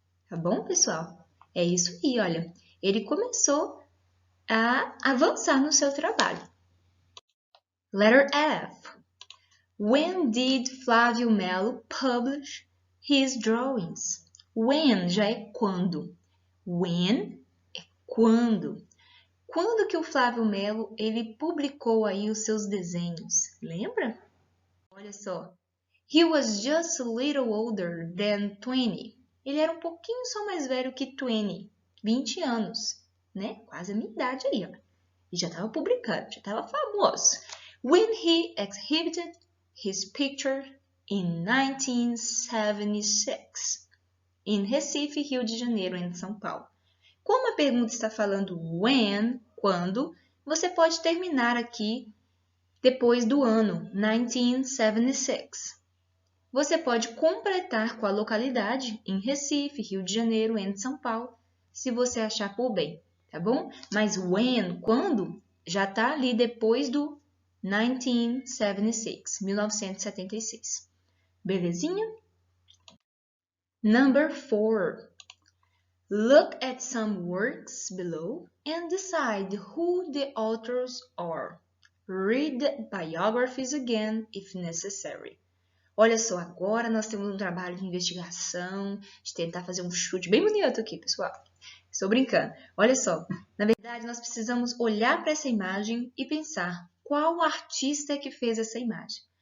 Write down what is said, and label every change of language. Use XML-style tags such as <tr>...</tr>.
<pt>Tá bom, pessoal? É isso aí, olha. Ele começou a avançar no seu trabalho.</pt> <en>Letter F. When did Flávio Melo publish his drawings?</en> <pt>When já é quando. When é quando. Quando que o Flávio Melo ele publicou aí os seus desenhos? Lembra? Olha só.</pt> <en>He was just a little older than 20.</en> <pt>Ele era um pouquinho só mais velho que 20 anos, né? Quase a minha idade aí, ó. E já estava publicando, já estava famoso.</pt> <en>When he exhibited his picture in 1976 in Recife, Rio de Janeiro, em São Paulo.</en> <pt>Como a pergunta está falando when, quando, você pode terminar aqui depois do ano 1976. Você pode completar com a localidade em Recife, Rio de Janeiro, em São Paulo, se você achar por bem, tá bom? Mas when, quando, já está ali depois do 1976.</pt> <en>Belezinha? Number 4. Look at some works below and decide who the authors are. Read the biographies again if necessary.</en> <pt>Olha só, agora nós temos um trabalho de investigação, de tentar fazer um chute bem bonito aqui, pessoal. Estou brincando. Olha só, na verdade nós precisamos olhar para essa imagem e pensar qual artista é que fez essa imagem.</pt>